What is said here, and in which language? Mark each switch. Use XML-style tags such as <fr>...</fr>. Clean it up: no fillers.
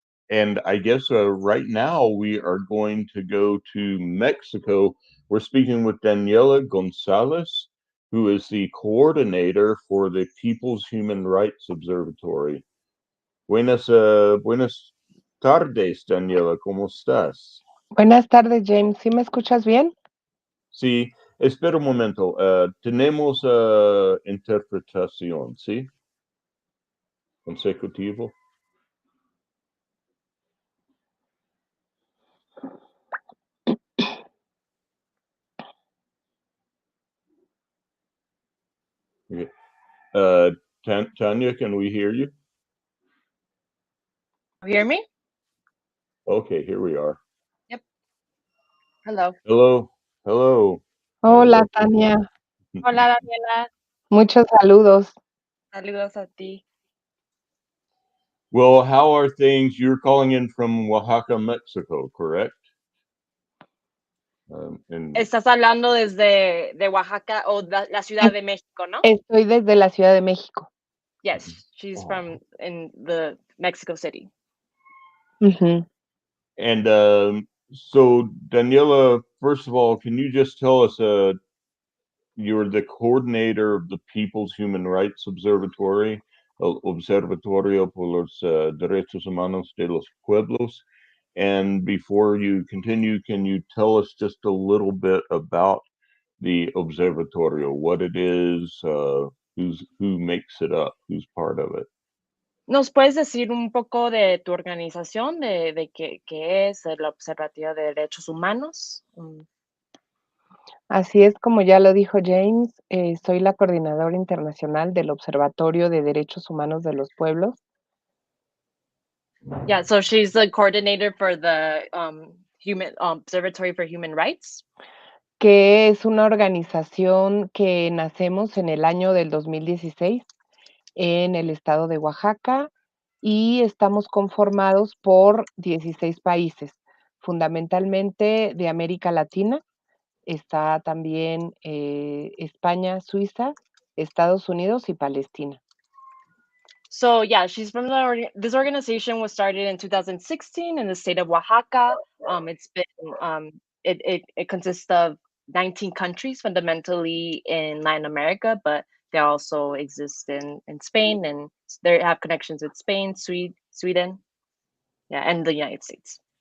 <en>And I guess right now we are going to go to Mexico. We're speaking with Daniela Gonzalez, who is the coordinator for the People's Human Rights Observatory.</en> <es>Buenas tardes, Daniela, ¿cómo estás? Buenas tardes, James. ¿Sí me escuchas bien? Sí, espera un momento. Tenemos interpretación, ¿sí? Consecutivo.</es> <en>Okay. Tanya, can we hear you? You hear me? Okay, here we are. Yep. Hello. Hello, hello.</en> <es>Hola, Tania. Hola, Daniela. Muchos saludos. Saludos a ti.</es> <en>Well, how are things? You're calling in from Oaxaca, Mexico, correct?</en> <es>Estás hablando desde de Oaxaca o la Ciudad de México, ¿no? Estoy desde la Ciudad de México.</es> <en>Yes, she's from in the Mexico City. And so, Daniela, first of all, can you just tell us, you're the coordinator of the People's Human Rights Observatory, Observatorio por los Derechos Humanos de los Pueblos. And before you continue, can you tell us just a little bit about the Observatorio, what it is, who makes it up, who's part of it?</en> <es>¿Nos puedes decir un poco de tu organización, de qué es el Observatorio de Derechos Humanos? Así es como ya lo dijo James, soy la coordinadora internacional del Observatorio de Derechos Humanos de los Pueblos.</es> <en>Yeah, so she's the coordinator for the Observatory for Human Rights.</en> <es>Que es una organización que nacemos en el año del 2016 en el estado de Oaxaca y estamos conformados por 16 países, fundamentalmente de América Latina. Está también España, Suiza, Estados Unidos y Palestina.</es> <en>So yeah, she's from this organization was started in 2016 in the state of Oaxaca. It's been it consists of 19 countries, fundamentally in Latin America, but they also exist in Spain, and they have connections with Spain, Sweden, yeah, and the United States.</en>